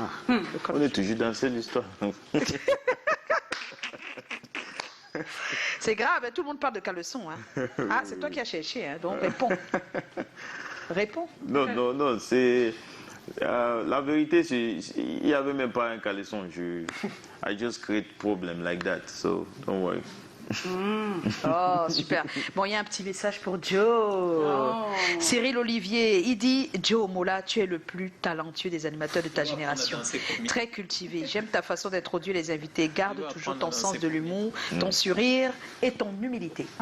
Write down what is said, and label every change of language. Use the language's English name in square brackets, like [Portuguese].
[French] On est toujours dans cette histoire. C'est grave, hein, tout le monde parle de caleçon. Hein. Ah, c'est toi qui as cherché, hein, donc réponds. Réponds. Non, c'est... la vérité, il n'y avait même pas un caleçon. [English] I just create problem like that, so don't worry. [French] Oh, super. Bon, il y a un petit message pour Joe. Cyril Olivier, il dit Joe Mola, tu es le plus talentueux des animateurs de ta génération. Très cultivé. J'aime ta façon d'introduire les invités. Garde toujours ton sens de l'humour, ton sourire et ton humilité.